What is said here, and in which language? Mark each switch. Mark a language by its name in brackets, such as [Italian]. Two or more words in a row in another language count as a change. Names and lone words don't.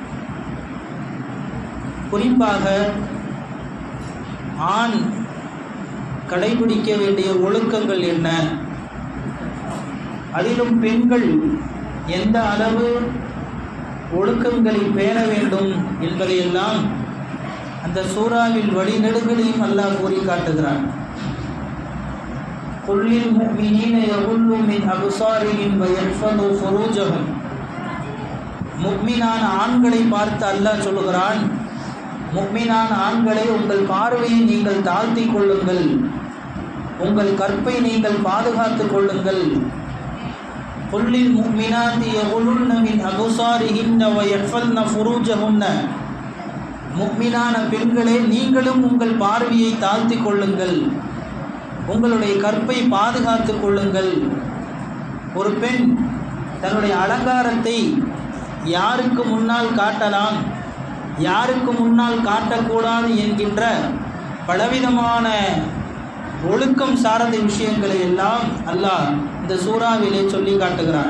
[Tamil] குறிப்பாக ஆண் கடைபிடிக்க வேண்டிய ஒழுக்கங்கள் என்ன, அதிலும் பெண்கள் எந்த அளவு ஒழுக்கங்களை பேண வேண்டும் என்பதையெல்லாம் அந்த சூறாவில் வழிநெடுகளையும் அல்லாஹ் கூறி காட்டுகிறான். [Arabic] قُلْ لِلْمُؤْمِنِينَ يَغُضُّوا مِنْ أَبْصَارِهِمْ وَيَحْفَظُوا فُرُوجَهُمْ. [Tamil] முஃமினான ஆண்களை பார்த்து அல்லாஹ் சொல்கிறான், முஃமினான ஆண்களை உங்கள் பார்வையை நீங்கள் தாழ்த்தி கொள்ளுங்கள், உங்கள் கற்பை நீங்கள் பாதுகாத்துக் கொள்ளுங்கள். [Arabic] قُلْ لِلْمُؤْمِنَاتِ يَغُضُّضْنَ مِنْ أَبْصَارِهِنَّ وَيَحْفَظْنَ فُرُوجَهُنَّ. [Tamil] முஃமினான பெண்களே, நீங்களும் உங்கள் பார்வையை தாழ்த்தி கொள்ளுங்கள், உங்களுடைய கற்பை பாதுகாத்து கொள்ளுங்கள். ஒரு பெண் தன்னுடைய அலங்காரத்தை யாருக்கு முன்னால் காட்டலாம், யாருக்கு முன்னால் காட்டக்கூடாது என்கின்ற பலவிதமான ஒழுக்கம் சார்ந்த விஷயங்களை எல்லாம் அல்லாஹ் இந்த சூறாவிலே சொல்லி காட்டுகிறான்.